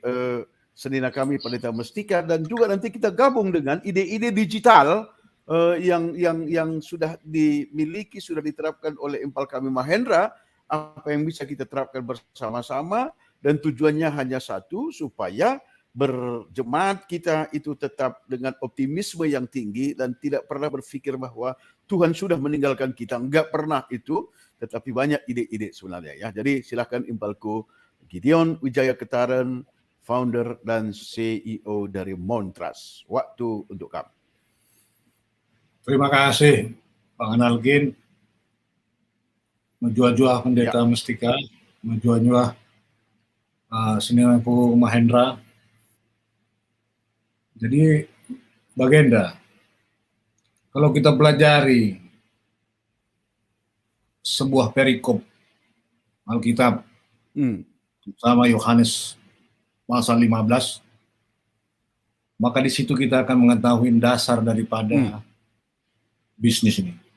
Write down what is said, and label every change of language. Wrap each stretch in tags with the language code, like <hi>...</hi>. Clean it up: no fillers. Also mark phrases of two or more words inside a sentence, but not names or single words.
<id>Senina kami Pendeta Mestika, dan juga nanti kita gabung dengan ide-ide digital yang sudah dimiliki, sudah diterapkan oleh Impal kami Mahendra, apa yang bisa kita terapkan bersama-sama, dan tujuannya hanya satu, supaya berjemaat kita itu tetap dengan optimisme yang tinggi dan tidak pernah berpikir bahwa Tuhan sudah meninggalkan kita. Enggak pernah itu, tetapi banyak ide-ide sebenarnya ya. Jadi silakan Impalku Gideon Wijaya Ketaren, founder dan CEO dari Montras. Waktu untuk kamu. Terima kasih, Bang Analgin. Menjua-jua Pendeta Mestika, menjua-jua Seninaku Mahendra. Jadi, Bagenda, kalau kita pelajari sebuah perikop Alkitab sama Yohanes pasal 15, maka di situ kita akan mengetahui dasar daripada bisnis ini.</id>